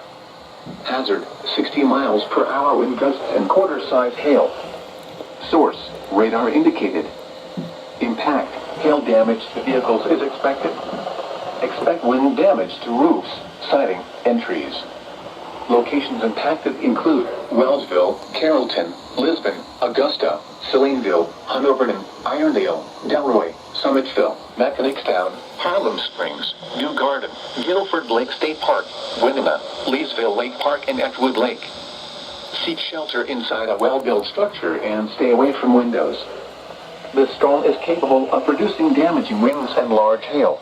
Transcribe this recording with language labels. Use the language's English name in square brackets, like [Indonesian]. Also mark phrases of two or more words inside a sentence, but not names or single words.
[English] Hazard, 60 miles per hour wind gusts and quarter-size hail. Source, radar indicated. Impact, hail damage to vehicles is expected. Expect wind damage to roofs, siding, and trees. Locations impacted include Wellsville, Carrollton, Lisbon, Augusta, Salineville, Hanoverton, Irondale, Delroy, Summitville, Mechanicstown, Harlem Springs, New Garden, Guilford Lake State Park, Winona, Leesville Lake Park, and Edgewood Lake. Seek shelter inside a well-built structure and stay away from windows. This storm is capable of producing damaging winds and large hail.